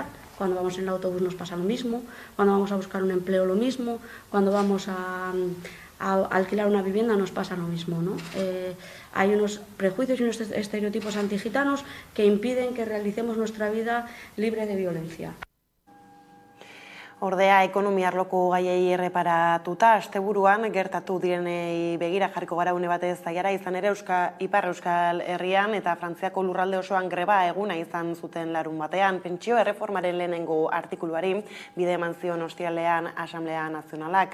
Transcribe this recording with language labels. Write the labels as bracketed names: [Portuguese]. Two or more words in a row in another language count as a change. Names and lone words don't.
[Spanish] Cuando vamos en el autobús nos pasa lo mismo, cuando vamos a buscar un empleo lo mismo, cuando vamos a alquilar una vivienda nos pasa lo mismo, ¿no? Hay unos prejuicios y unos estereotipos antigitanos que impiden que realicemos nuestra vida libre de violencia. [Basque] Ordea, ekonomia arloko gaiei erreparatuta, asteburuan gertatu direnei begira jarriko gara une batez zaiara, izan ere Ipar Euskal Herrian eta Frantziako lurralde osoan greba eguna izan zuten larun batean. Pentsio erreformaren lehenengo artikuluari bide eman zion ostiralean Asamblea Nazionalak.